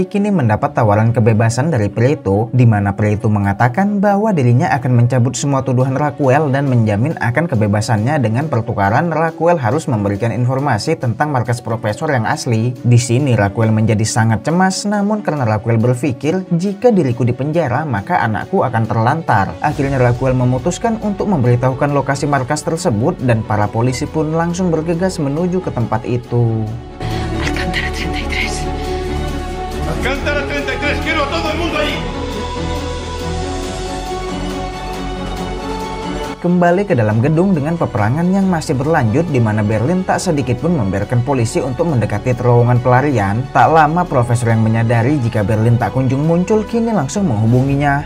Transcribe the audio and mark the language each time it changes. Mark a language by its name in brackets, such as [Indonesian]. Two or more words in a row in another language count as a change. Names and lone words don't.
[Indonesian] kini mendapat tawaran kebebasan dari Preto, di mana Preto mengatakan bahwa dirinya akan mencabut semua tuduhan Raquel dan menjamin akan kebebasannya dengan pertukaran Raquel harus memberikan informasi tentang markas profesor yang asli. Di sini Raquel menjadi sangat cemas, namun karena Raquel berpikir jika diriku dipenjara maka anakku akan terlantar. Akhirnya Raquel memutuskan untuk memberitahukan lokasi markas tersebut dan para polisi pun langsung bergegas menuju ke tempat itu. [Spanish] Alcántara 33, quiero a todo el mundo ahí. [Indonesian] Kembali ke dalam gedung dengan peperangan yang masih berlanjut di mana Berlin tak sedikit pun membiarkan polisi untuk mendekati terowongan pelarian. Tak lama profesor yang menyadari jika Berlin tak kunjung muncul kini langsung menghubunginya.